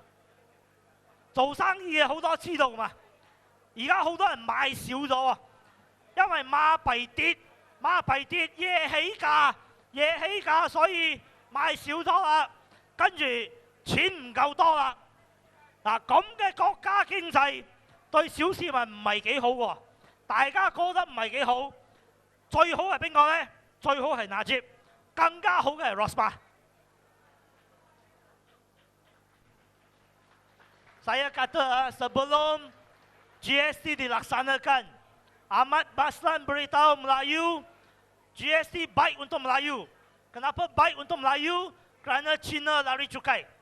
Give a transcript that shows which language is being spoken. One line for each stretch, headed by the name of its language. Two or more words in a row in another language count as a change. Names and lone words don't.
Cantonese: 做生意嘅好多知道嘛，而家好多人賣少咗喎，因為馬幣跌，嘢起價，所以賣少咗啦，跟住錢唔夠多啦。嗱，咁嘅國家經濟對小市民唔係幾好喎，大家覺得唔係幾好。最好係邊個呢？最好係納吉，更加好嘅係 Rosmah。
Malay: Saya kata sebelum GST dilaksanakan, Ahmad Baslan beritahu Melayu, GST baik untuk Melayu. Kenapa baik untuk Melayu? Kerana China lari cukai.